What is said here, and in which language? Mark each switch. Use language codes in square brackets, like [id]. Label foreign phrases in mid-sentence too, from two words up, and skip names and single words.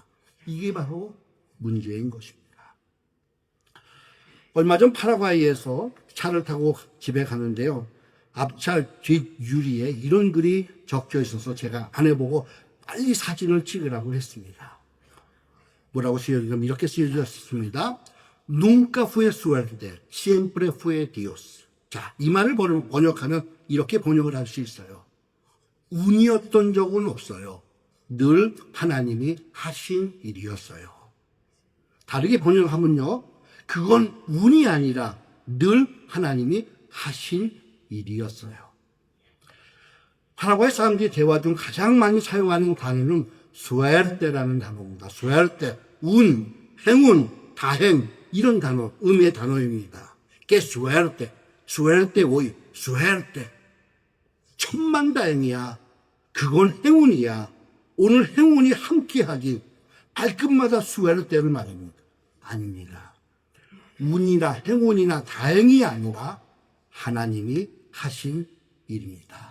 [ko] 이게 바로 문제인 것입니다. 얼마 전 파라과이에서 차를 타고 집에 가는데요. 앞차 뒷유리에 이런 글이 적혀 있어서 제가 안 해보고 빨리 사진을 찍으라고 했습니다. 뭐라고 쓰여졌냐면 이렇게 쓰여졌습니다. [es] Nunca fue suerte, siempre fue Dios. [ko] 자, 이 말을 번역하면 이렇게 번역을 할 수 있어요. 운이었던 적은 없어요. 늘 하나님이 하신 일이었어요. 다르게 번역하면요, 그건 운이 아니라 늘 하나님이 하신 일이었어요. 파라과이 사람들이 대화 중 가장 많이 사용하는 단어는 suerte라는 단어입니다. suerte, 운, 행운, 다행, 이런 단어, 음의 단어입니다. [es] Que suerte, suerte hoy, suerte. [ko] 천만다행이야. 그건 행운이야. 오늘 행운이 함께하기. 발끝마다 suerte를 말합니다. 아닙니다. 운이나 행운이나 다행이 아니라 하나님이 하신 일입니다.